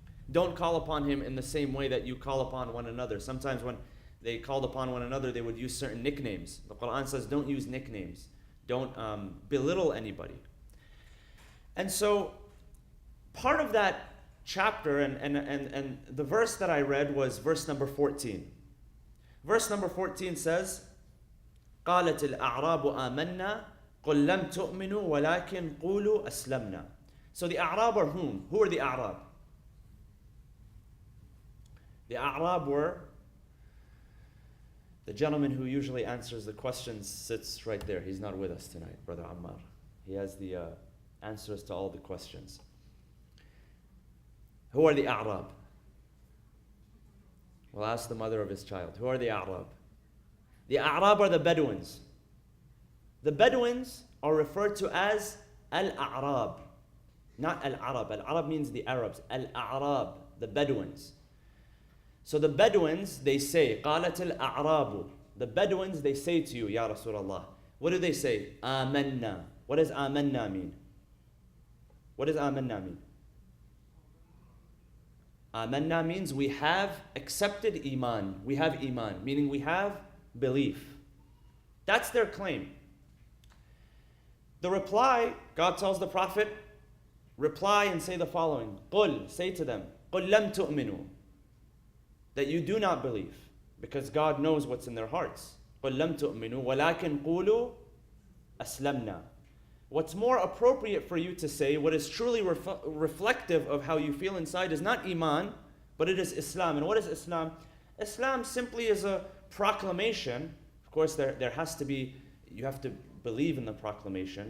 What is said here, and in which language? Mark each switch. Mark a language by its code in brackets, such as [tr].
[en] Don't call upon him in the same way that you call upon one another. Sometimes when they called upon one another, they would use certain nicknames. The Quran says, don't use nicknames. Don't belittle anybody. And so, part of that chapter and the verse that I read was verse number 14. Verse number 14 says, [ar] قالت الأعراب آمنا قل لم تؤمنوا ولكن قولوا أسلمنا. [en] So the A'rab are whom? Who are the A'rab? The A'rab were, the gentleman who usually answers the questions sits right there. He's not with us tonight, Brother Ammar. He has the answers to all the questions. Who are the A'rab? We'll ask the mother of his child. Who are the A'rab? The A'rab are the Bedouins. The Bedouins are referred to as Al-A'rab, not Al-Arab. Al-Arab means the Arabs. Al-A'rab, the Bedouins. So the Bedouins, they say, [ar] قالت الأعراب. [en] The Bedouins, they say to you, Ya Rasulullah. What do they say? آمنا. What does آمنا mean? What does آمنا mean? آمنا means we have accepted Iman. We have Iman, meaning we have belief. That's their claim. The reply, God tells the Prophet, reply and say the following. [ar] قل, [en] say to them, [ar] قل لم تؤمنوا. [en] That you do not believe, because God knows what's in their hearts. [ar] قل لم تؤمنوا ولكن قولوا أسلمنا. [en] What's more appropriate for you to say, what is truly reflective of how you feel inside, is not Iman, but it is Islam. And what is Islam? Islam simply is a proclamation. Of course, there has to be, you have to believe in the proclamation.